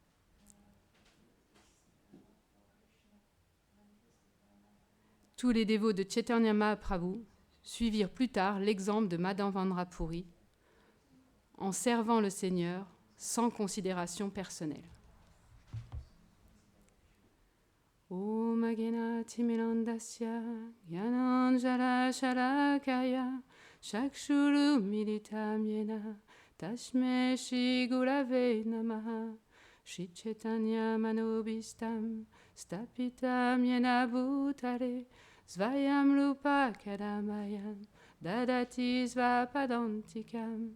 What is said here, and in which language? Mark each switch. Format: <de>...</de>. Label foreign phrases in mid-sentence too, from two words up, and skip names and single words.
<fr>Tous les dévots de Chaitanya Mahaprabhu suivirent plus tard l'exemple de Madhavendra Puri en servant le Seigneur sans considération personnelle.</fr> <sa>ॐ अज्ञान तिमिरान्धस्य ज्ञानाञ्जन शलाकया चक्षुः उन्मीलितं येन तस्मै श्री गुरवे नमः श्री चैतन्य मनोऽभीष्टं स्थापितं येन भूतले स्वयं रूपः कदा मह्यं ददाति स्वपदान्तिकम्</sa>